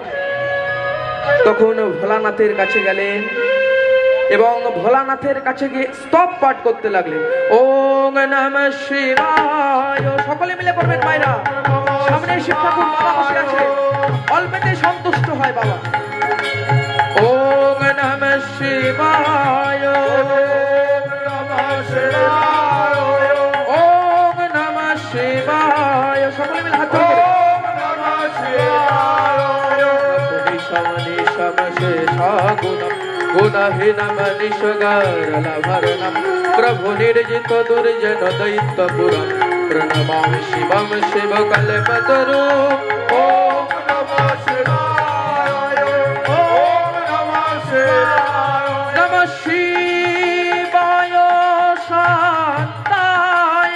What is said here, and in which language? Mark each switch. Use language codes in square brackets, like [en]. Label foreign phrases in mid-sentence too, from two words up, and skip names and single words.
[bn] তখন ভোলানাথের কাছে গেলেন এবং ভোলানাথের কাছে গিয়ে স্তব পাঠ করতে লাগলেন। [sa] ওম নমঃ শিবায়। [bn] সকলে মিলে করবেন মায়েরা, সামনে শিব ঠাকুর বাবা বসে আছে, অল্পেতে সন্তুষ্ট হয় বাবা। [sa] ওম নমঃ শিবায়, ওম নমঃ শিবায়। [bn] সকলে মিলে হাত ধরে [sa] प्रभु निर्जित दुर्जन दैत्यपुरं प्रणमामि शिवं शिव कल्पतरु। ओम नमः शिवाय, ओम नमः शिवाय, नमः शिवाय शान्ताय।